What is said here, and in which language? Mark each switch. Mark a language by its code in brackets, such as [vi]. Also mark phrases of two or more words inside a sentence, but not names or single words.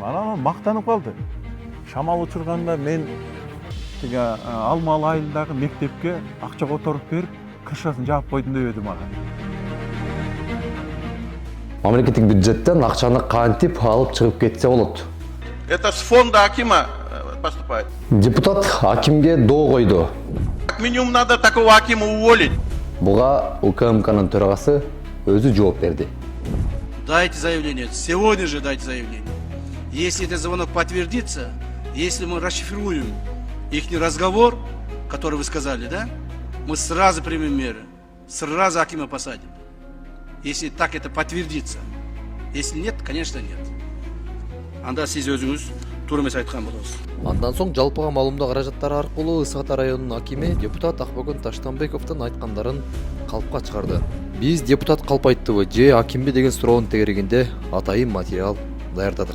[ky] Анан мактанып калды. Шамал учурганда мен тиги Алмалы айылдагы мектепке акча которуп берип, кыршасын жаап койдум деп эди мага. Мамлекеттик бюджеттен акчаны кантип алып чыгып кетсе болот? [ru] Это с фонда акима поступает. [ky] Депутат акимге доо койду. [ru] Минимум надо такого акима уволить. [ky] Буга УКМКнын төрагасы өзү жооп берди. [ru] Дайте заявление. Сегодня же дайте заявление. Если этот звонок подтвердится, если мы расшифруем их разговор, который вы сказали, да, мы сразу примем меры. Сразу акима посадим. Если так это подтвердится. Если нет, конечно нет. [ky] Анда сиз өзүңүз туура эмес айткан болосуз. Андан соң жалпыга маалымдоо каражаттары аркылуу Ысык Ата районунун акими депутат Акбөгөн Таштанбековдун айткандарын калпка чыгарды. Биз депутат калп айттыбы же акимби деген суроонун тегерегинде атайын материал даярдадык.